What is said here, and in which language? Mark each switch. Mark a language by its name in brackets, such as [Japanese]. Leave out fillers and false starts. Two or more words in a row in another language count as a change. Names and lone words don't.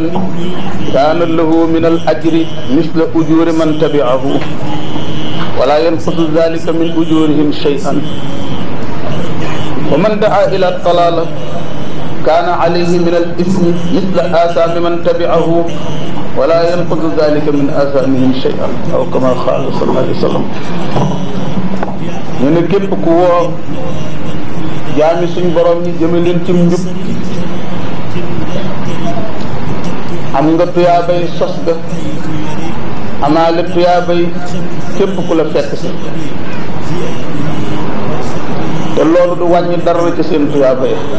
[Arabic] كان له من الأجر مثل أجور من تبعه ولا ينقص ذلك من أجورهم شيئا ومن دعا إلى ضلالة كان عليه من الإثم مثل آثام من تبعه ولا ينقص ذلك من آثامهم شيئا أو كما قال صلى الله عليه وسلم. [Wolof] ñu ne képp ku woo jaami suñ borom ñi jëme leen ci njub am nga tuyaabay sos ga amaale tuyaabay képp ku la fekk si te loolu du wàññi dara ci seen tuyaabay.